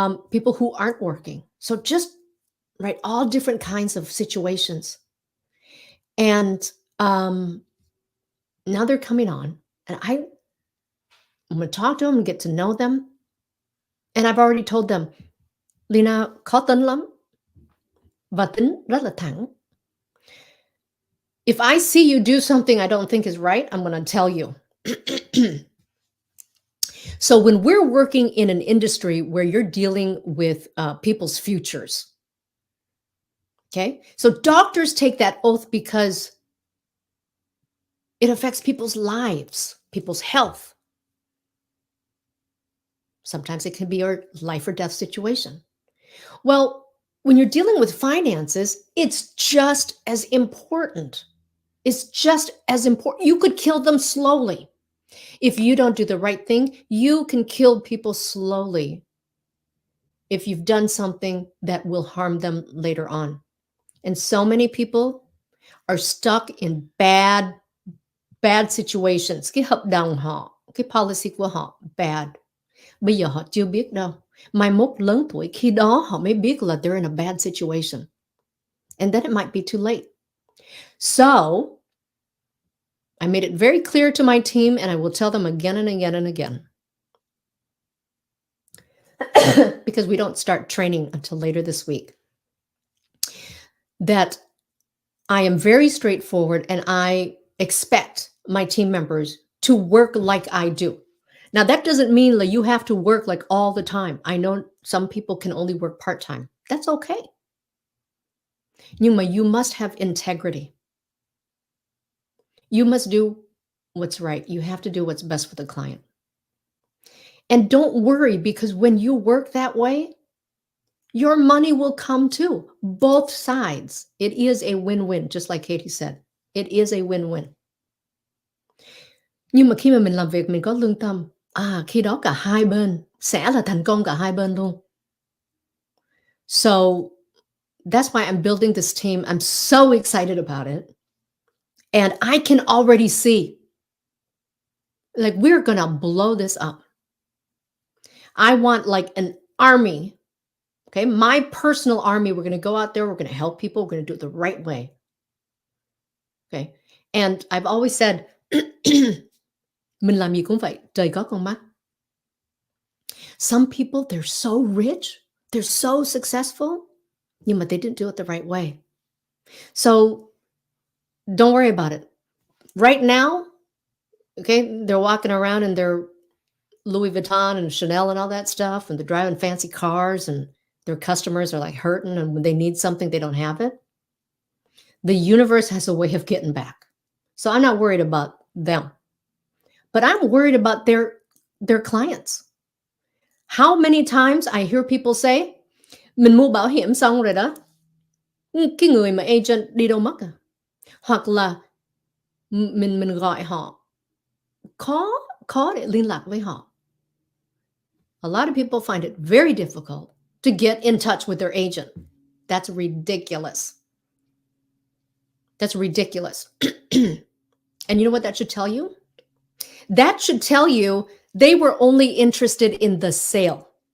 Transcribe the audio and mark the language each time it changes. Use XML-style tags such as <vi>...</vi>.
<en>People who aren't working. So just, right, all different kinds of situations. And now they're coming on and I'm going to talk to them and get to know them. And I've already told them,</en> <vi>Leyna khó tính lắm và tính rất là thẳng.</vi> <en>If I see you do something I don't think is right, I'm going to tell you. So when we're working in an industry where you're dealing with people's futures, okay? So doctors take that oath because it affects people's lives, people's health. Sometimes it can be a life or death situation. Well, when you're dealing with finances, it's just as important. It's just as important. You could kill them slowly. If you don't do the right thing, you can kill people slowly if you've done something that will harm them later on. And so many people are stuck in bad situations.</en> <vi>Cái hợp đồng họ, cái policy của họ bad. Bây giờ họ chưa biết đâu. Mai mốt lớn tuổi, khi đó họ mới biết là</vi> <en>they're in a bad situation. And then it might be too late. So, I made it very clear to my team, and I will tell them again and again and again. Because we don't start training until later this week. That I am very straightforward, and I expect my team members to work like I do. Now, that doesn't mean that you have to work like all the time. I know some people can only work part-time. That's okay.</en> <vi>Nhưng mà</vi> <en>you must have integrity. You must do what's right. You have to do what's best for the client. And don't worry, because when you work that way, your money will come too. Both sides. It is a win-win, just like Katie said. It is a win-win.</en> <vi>Nhưng mà khi mà mình làm việc mình có lương tâm, khi đó cả hai bên sẽ là thành công cả hai bên luôn.</vi> <en>So that's why I'm building this team. I'm so excited about it. And I can already see, like, we're gonna blow this up. I want like an army. Okay, my personal army. We're going to go out there. We're going to help people. We're going to do it the right way. Okay, and I've always said,</en> <vi>mình làm gì cũng vậy, trời có con mắt.</vi> <en>Some people, they're so rich, they're so successful,</en> <vi>nhưng mà</vi> <en>they didn't do it the right way. So don't worry about it. Right now, okay, they're walking around in their Louis Vuitton and Chanel and all that stuff, and they're driving fancy cars, and their customers are like hurting, and when they need something, they don't have it. The universe has a way of getting back. So I'm not worried about them. But I'm worried about their clients. How many times I hear people say,</en> <vi>mình mua bảo hiểm xong rồi đó, cái người mà agent đi đâu mất à? Hoặc là mình gọi họ, khó để liên lạc với họ.</vi> <en>A lot of people find it very difficult to get in touch with their agent. That's ridiculous. That's ridiculous. And you know what that should tell you? That should tell you they were only interested in the sale.</en>